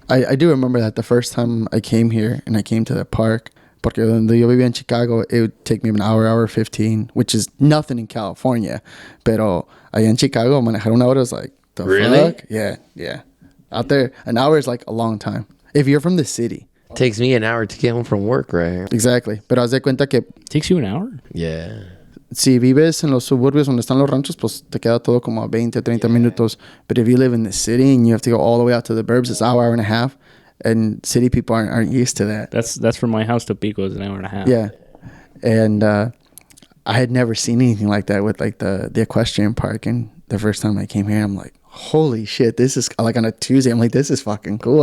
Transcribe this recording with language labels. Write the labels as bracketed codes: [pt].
[en] I do remember that the first time I came here and I came to the park, [es] porque donde yo vivía en Chicago, [en] it would take me an hour 15, which is nothing in California. [es] Pero allá en Chicago, manejar una hora [en] is like, the really? Fuck? Yeah. Out there, an hour is like a long time. If you're from the city. It takes me an hour to get home from work right here. Exactly. [es] Pero haz de cuenta que... [en] Takes you an hour? Yeah. [es] Si vives en los suburbios donde están los ranchos, pues te queda todo como a 20, 30 minutos. [en] But if you live in the city and you have to go all the way out to the burbs, it's an hour and a half. And city people aren't used to that. That's from my house to Pico is an hour and a half. Yeah. And I had never seen anything like that with like the equestrian park. And the first time I came here, I'm like, holy shit, this is like on a Tuesday. I'm like, this is fucking cool.